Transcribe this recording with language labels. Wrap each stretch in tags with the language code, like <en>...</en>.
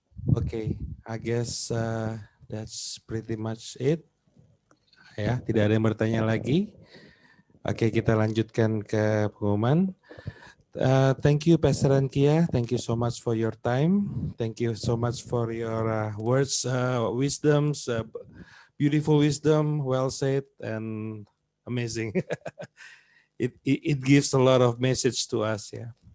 <en>Okay, I guess that's pretty much it.</en> <id>Ya, tidak ada yang bertanya lagi. Oke, kita lanjutkan ke pengumuman.</id> <en>Thank you, Pastor Ankia. Thank you so much for your time. Thank you so much for your words, wisdoms, beautiful wisdom, well said, and amazing. It gives a lot of message to us. Yeah.</en>